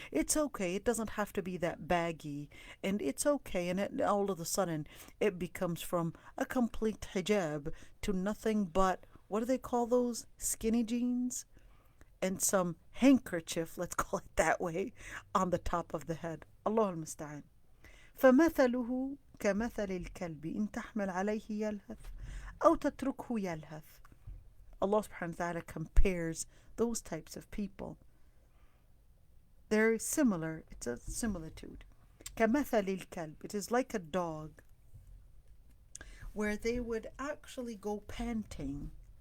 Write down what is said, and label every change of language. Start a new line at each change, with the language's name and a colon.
English: It's okay, it doesn't have to be that baggy. And it's okay, and all of a sudden it becomes from a complete hijab to nothing but, what do they call those? Skinny jeans? And some handkerchief, let's call it that way, on the top of the head. Allah al-Musta'an.
Arabic: فمثله كمثل الكلب إن تحمل عليه يلهث أو تتركه يلهث.
English: Allah subhanahu wa ta'ala compares those types of people. They're similar. It's a similitude.
Arabic: كمثل الكلب.
English: It is like a dog, where they would actually go panting.